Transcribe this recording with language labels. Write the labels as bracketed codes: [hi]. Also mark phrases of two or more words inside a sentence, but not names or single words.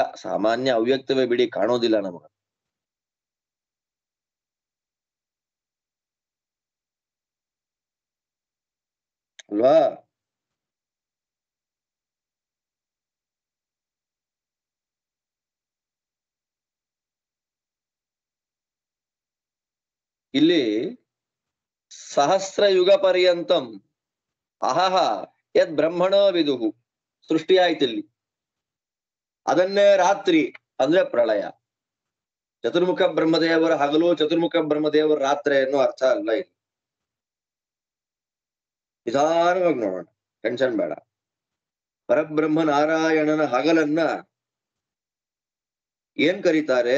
[kn] ಸಾಮಾನ್ಯ ಅವ್ಯಕ್ತವೇ ಬಿಡಿ, ಕಾಣೋದಿಲ್ಲ ನಮಗ ಅಲ್ವಾ? [sa] ಇಲ್ಲಿ ಸಹಸ್ರ ಯುಗ ಪರ್ಯಂತಂ ಅಹಹ ಯದ್ ಬ್ರಹ್ಮಣೋ ವಿದುಹು [kn] ಸೃಷ್ಟಿ ಆಯ್ತಿಲ್ಲಿ. ಅದನ್ನೇ ರಾತ್ರಿ ಅಂದ್ರೆ ಪ್ರಳಯ. ಚತುರ್ಮುಖ ಬ್ರಹ್ಮದೇವರ ಹಗಲು, ಚತುರ್ಮುಖ ಬ್ರಹ್ಮದೇವರ ರಾತ್ರಿ ಅನ್ನೋ ಅರ್ಥ ಅಲ್ಲ ಇಲ್ಲಿ. ನಿಧಾನವಾಗಿ ನೋಡೋಣ, ಟೆನ್ಷನ್ ಬೇಡ. ಪರಬ್ರಹ್ಮ ನಾರಾಯಣನ ಹಗಲನ್ನ ಏನ್ ಕರೀತಾರೆ?